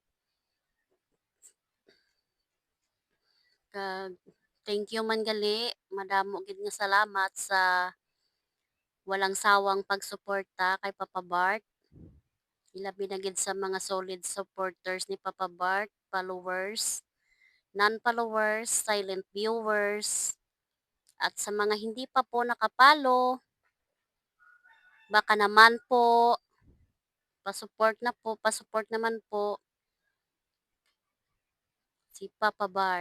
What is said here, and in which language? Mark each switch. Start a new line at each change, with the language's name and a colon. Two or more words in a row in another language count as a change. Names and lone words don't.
Hiligaynon: Kag
English: thank you
Hiligaynon: man gali, madamo gid nga salamat sa
Filipino: walang sawang pagsuporta
Hiligaynon: kay Papa Bart. Ilabi na gid
Filipino: sa mga
English: solid supporters
Filipino: ni Papa Bart, followers, non-followers,
English: silent viewers,
Filipino: at sa mga hindi pa po nakapalo, baka naman po, pa-support naman po si Papa Bart.